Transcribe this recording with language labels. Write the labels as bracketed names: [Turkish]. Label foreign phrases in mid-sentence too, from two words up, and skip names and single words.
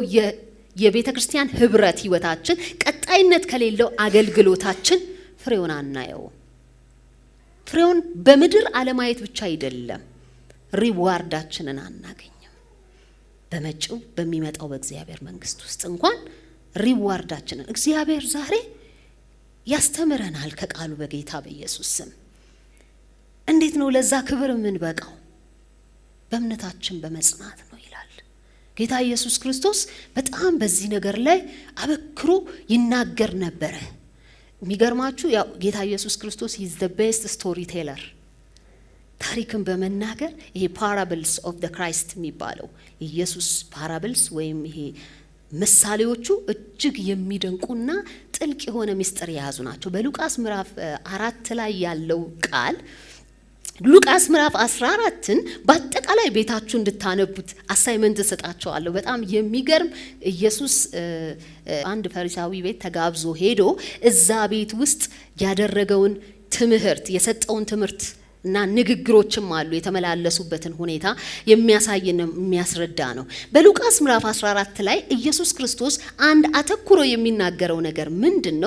[Amharic] የቤተ ክርስቲያን ህብረት ህይወታችን፣ ቀጣይነት ከሌለው አገልግሎታችን ፍሬውን አናየው። ፍሬውን በምድር አለማየት ብቻ አይደለም፣ ሪዋርዳችንን አናገኝም። በመጪው በሚመጣው በእግዚአብሔር መንግስት ውስጥ እንኳን ሪዋርዳችንን እግዚአብሔር ዛሬ ያስተምረናል ከቃሉ በጌታ በኢየሱስ ስም። እንዴት ነው ለዛ ክብር የምንበቃው? በእምነታችን በመጽናት ነው ይላል ጌታ ኢየሱስ ክርስቶስ። በጣም በዚህ ነገር ላይ አበክሮ ይናገር ነበረ። የሚገርማችሁ ያው ጌታ ኢየሱስ ክርስቶስ [English] is the best [Amharic] storyteller። ታሪክን በመናገር ይሄ [English] parables of the Christ [Amharic] የሚባለው ኢየሱስ parables ወይም ይሄ ምሳሌዎቹ እጅግ የሚደንቁና ጥልቅ የሆነ ምስጢር የያዙ ናቸው። በሉቃስ ምዕራፍ 4 ላይ ያለው ቃል ሉቃስ ምዕራፍ 14ን በአጠቃላይ ቤታችሁ እንድታነቡት አሳይመንት ሰጣቸዋለሁ። በጣም የሚገርም ኢየሱስ አንድ ፈሪሳዊ ቤት ተጋብዞ ሄዶ እዛ ቤት ውስጥ ያደረገውን ትምህርት የሰጠውን ትምህርት እና ንግግሮችም አሉ የተመላለሱበትን ሁኔታ የሚያሳይና የሚያስረዳ ነው። በሉቃስ ምዕራፍ 14 ላይ ኢየሱስ ክርስቶስ አንድ አተኩሮ የሚናገረው ነገር ምንድነው?